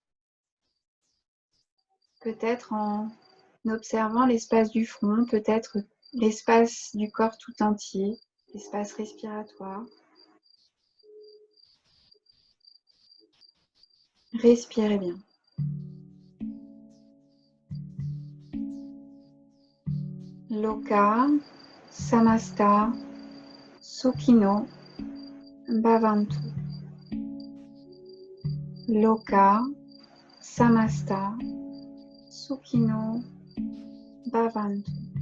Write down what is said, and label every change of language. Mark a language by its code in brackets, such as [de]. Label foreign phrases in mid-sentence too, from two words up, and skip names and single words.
[fr] Peut-être en observant l'espace du front, peut-être l'espace du corps tout entier, l'espace respiratoire. Respirez bien. [sa] लोका समस्ता सुखिनो भवन्तु. लोका समस्ता सुखिनो भवन्तु.